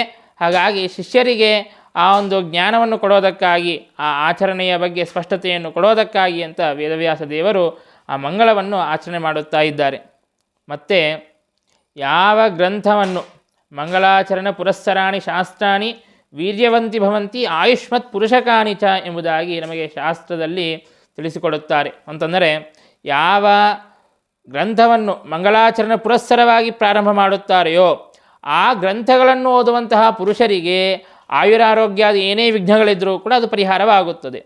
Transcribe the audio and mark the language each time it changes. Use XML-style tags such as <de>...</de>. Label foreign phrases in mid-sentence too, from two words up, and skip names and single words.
<kn>ಹಾಗಾಗಿ ಶಿಷ್ಯರಿಗೆ ಆ ಒಂದು ಜ್ಞಾನವನ್ನು ಕೊಡೋದಕ್ಕಾಗಿ, ಆ ಆಚರಣೆಯ ಬಗ್ಗೆ ಸ್ಪಷ್ಟತೆಯನ್ನು ಕೊಡೋದಕ್ಕಾಗಿ ಅಂತ ವೇದವ್ಯಾಸ ದೇವರು ಆ ಮಂಗಳವನ್ನು ಆಚರಣೆ ಮಾಡುತ್ತಾ ಇದ್ದಾರೆ. ಮತ್ತು ಯಾವ ಗ್ರಂಥವನ್ನು ಮಂಗಲಾಚರಣೆ</kn> <sa>ಪುರಸ್ಸರಾಣಿ ಶಾಸ್ತ್ರಾಣಿ ವೀರ್ಯವಂತಿ ಭವಂತಿ ಆಯುಷ್ಮತ್ ಪುರುಷಕಾನಿ ಚ</sa> <kn>ಎಂಬುದಾಗಿ ನಮಗೆ ಶಾಸ್ತ್ರದಲ್ಲಿ ತಿಳಿಸಿಕೊಡುತ್ತಾರೆ. ಅಂತಂದರೆ ಯಾವ ಗ್ರಂಥವನ್ನು ಮಂಗಲಾಚರಣೆ ಪುರಸ್ಸರವಾಗಿ ಪ್ರಾರಂಭ ಮಾಡುತ್ತಾರೆಯೋ ಆ ಗ್ರಂಥಗಳನ್ನು ಓದುವಂತಹ ಪುರುಷರಿಗೆ ಆಯುರಾರೋಗ್ಯಾದಿ ಏನೇ ವಿಘ್ನಗಳಿದ್ದರೂ ಕೂಡ ಅದು ಪರಿಹಾರವಾಗುತ್ತದೆ.</kn>